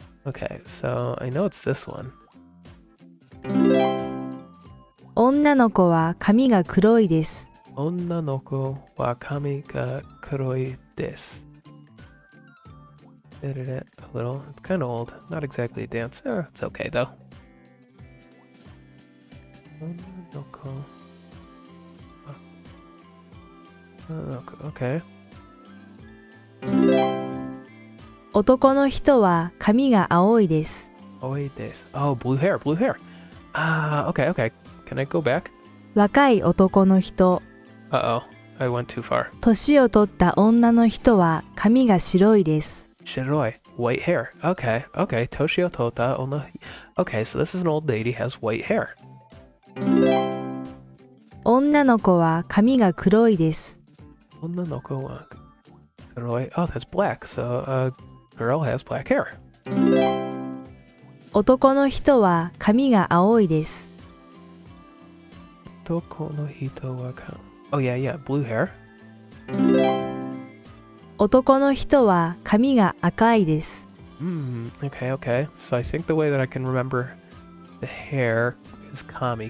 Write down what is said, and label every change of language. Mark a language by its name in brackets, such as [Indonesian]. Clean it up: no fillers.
[English] Okay, so I know it's this one. [Japanese] 女の子は髪が黒いです Onna no ko wa kami ga kuroi desu. [English] Edited it a little. It's kind of old. Not exactly a dance. It's okay though. [Japanese] Onna no ko [English] Okay. [Japanese] 男の人は髪が青いです。 [English] Oh, blue hair, blue hair. Okay, okay. Can I go back? [Japanese] 若い男の人。 [English] Uh-oh, I went too far. [Japanese] 年を取った女の人は髪が白いです。 [English] Shiroi, white hair. Okay, okay. Toshio Tota Ona. Okay, so this is an old lady has white hair. [Japanese] 女の子は髪が黒いです。 Ona no ko wa shiroi. [English] Oh, that's black. So a girl has black hair. [Japanese] 男の人は髪が青いです。 Toko no hito wa ka. [English] Oh yeah, yeah, blue hair. [Japanese] 男の人は髪が赤いです。 [English] Okay, okay. So I think the way that I can remember the hair is Kami.